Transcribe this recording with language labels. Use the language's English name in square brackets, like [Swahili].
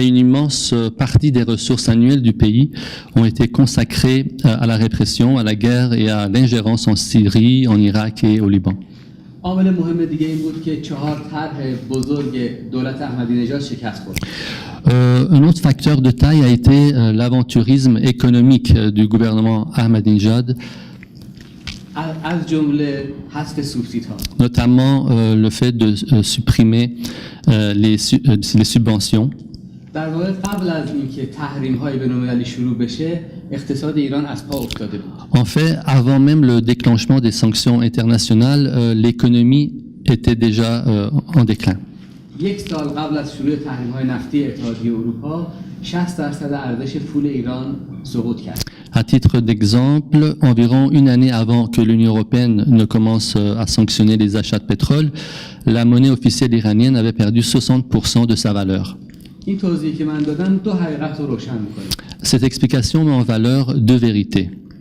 [French] Et une immense partie des ressources annuelles du pays ont été consacrées à la répression, à la guerre et à l'ingérence en Syrie, en Irak et au Liban. [Persian] عامل مهم دیگه این بود که 4 طرح بزرگ دولت احمدی نژاد شکست خورد. [French] Un autre facteur de taille a été l'aventurisme économique du gouvernement Ahmadinejad, [Persian] از جمله حذف سوبسیدها. [French] notamment le fait de supprimer les subventions. [Persian] در واقع قبل از اینکه تحریم‌های بین‌المللی شروع بشه اقتصاد ایران از پا افتاده بود. [French] En fait, avant même le déclenchement des sanctions internationales, l'économie était déjà en déclin. [Persian] یک سال قبل از شروع تحریم‌های نفتی اتحادیه اروپا 60% ارزش پول ایران سقوط کرد. [French] À titre d'exemple, environ une année avant que l'Union européenne ne commence à sanctionner les achats de pétrole, la monnaie officielle iranienne avait perdu 60% de sa valeur. [Persian] این توضیحی که من دادم دو حقیقت رو روشن می‌کنه. [French] Cette explication met en valeur deux vérités.